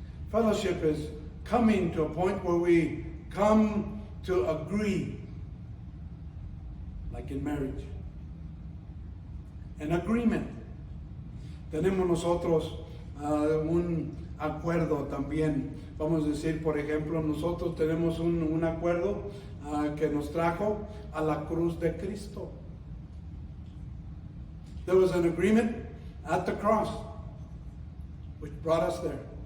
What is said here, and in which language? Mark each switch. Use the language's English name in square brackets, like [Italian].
[English] Fellowship is coming to a point where we come to agree, like in marriage. An agreement. [Spanish] Tenemos nosotros un acuerdo también. Vamos a decir, por ejemplo, nosotros tenemos un acuerdo que nos trajo a la cruz de Cristo. [English] There was an agreement at the cross which brought us there.